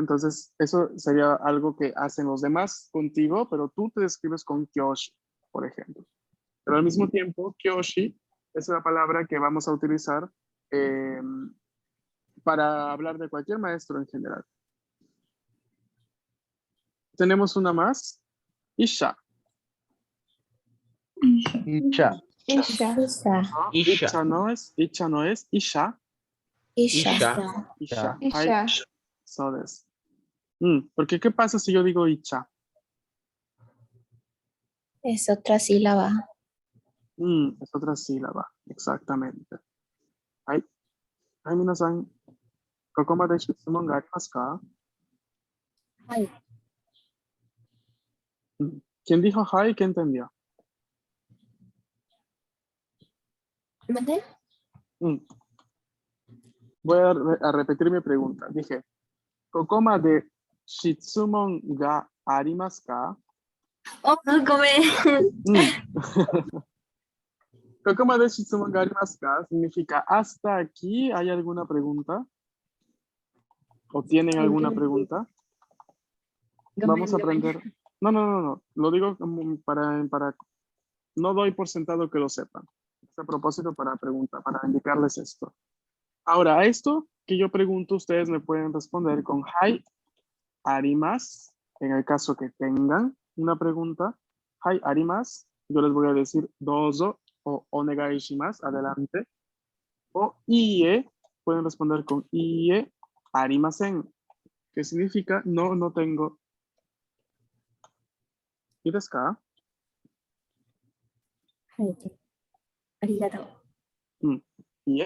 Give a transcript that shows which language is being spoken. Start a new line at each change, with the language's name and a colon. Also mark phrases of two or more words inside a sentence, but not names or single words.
Spanish: Entonces, eso sería algo que hacen los demás contigo, pero tú te describes con Kyoshi, por ejemplo. Pero al mismo tiempo, kyoshi es una palabra que vamos a utilizar eh, para hablar de cualquier maestro en general. Tenemos una más, isha. Isha. Isha. Isha. ¿No? Isha. Isha no es, isha. Isha. Isha. Isha.
English: So this.
Spanish: Porque ¿qué pasa si yo digo isha? Es otra sílaba. Es otra sílaba, exactamente. Ay,
Japanese: 皆さん、ここまで質問がありますか?
Spanish: Ay. ¿Quién dijo hi? ¿Qué entendió? ¿Mande? Voy a repetir mi pregunta. Dije,
Japanese: ここまで質問がありますか?
Spanish: Oh,
Japanese: ここまで質問がありますか?
Spanish: Significa, ¿hasta aquí hay alguna pregunta? ¿O tienen alguna pregunta? Vamos a aprender. No. Lo digo para. No doy por sentado que lo sepan. Es a propósito para preguntar, para indicarles esto. Ahora, a esto que yo pregunto, ustedes me pueden responder con
Japanese: はい、あります,
Spanish: en el caso que tengan una pregunta.
Japanese: はい、あります.
Spanish: Yo les voy a decir dozo o
Japanese: お願いします,
Spanish: adelante. O ie, pueden responder con
Japanese: いいえ、ありません,
Spanish: que significa no tengo. ¿Y
Japanese: ですか？いいえ.